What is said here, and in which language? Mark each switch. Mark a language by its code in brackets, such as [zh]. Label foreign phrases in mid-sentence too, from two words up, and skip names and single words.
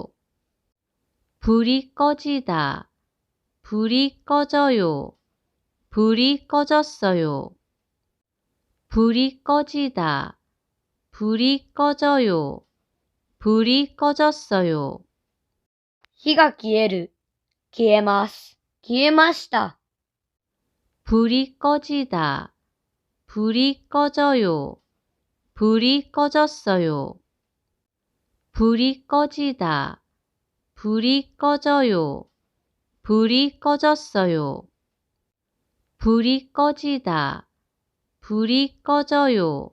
[ko] 불이 꺼지다. 불이 꺼져요. 불이 꺼졌어요. 불이 꺼지다. 불이 꺼져요. 불이 꺼졌어요. [ja] 火が消える。消えます。消えました。 [ko] 불이 꺼지다. 불이 꺼져요. 불이 꺼졌어요. 불이 꺼지다. 불이 꺼져요. 불이 꺼졌어요. 불이 꺼지다. 불이 꺼져요.